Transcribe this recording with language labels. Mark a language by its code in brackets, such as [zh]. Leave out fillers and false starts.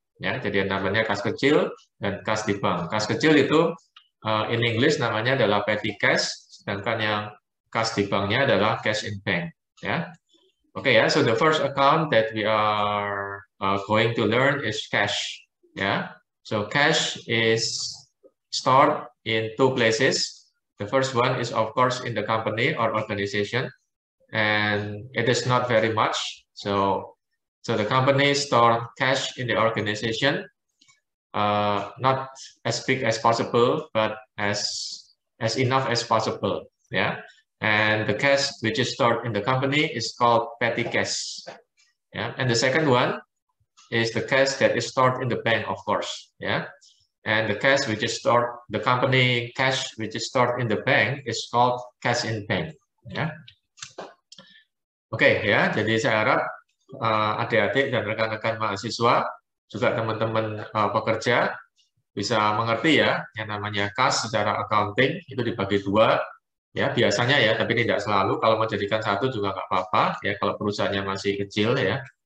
[id] Ya, jadi namanya kas kecil dan kas di bank. Kas kecil itu in English namanya adalah petty cash, sedangkan yang kas di banknya adalah cash in bank. Ya, oke ya. [en] So the first account that we are going to learn is cash. Ya, so cash is stored in two places. The first one is of course in the company or organization, and it is not very much. So the company store cash in the organization, not as big as possible, but as enough as possible. Yeah, and the cash which is stored in the company is called petty cash. Yeah, and the second one is the cash that is stored in the bank, of course. Yeah, and the cash which is stored, the company cash which is stored in the bank is called cash in bank. [id] Ya, oke ya. Jadi saya harap adik-adik dan rekan-rekan mahasiswa, juga teman-teman pekerja bisa mengerti ya, yang namanya kas secara accounting itu dibagi dua ya biasanya ya, tapi tidak selalu. Kalau mau jadikan satu juga nggak apa-apa ya kalau perusahaannya masih kecil ya.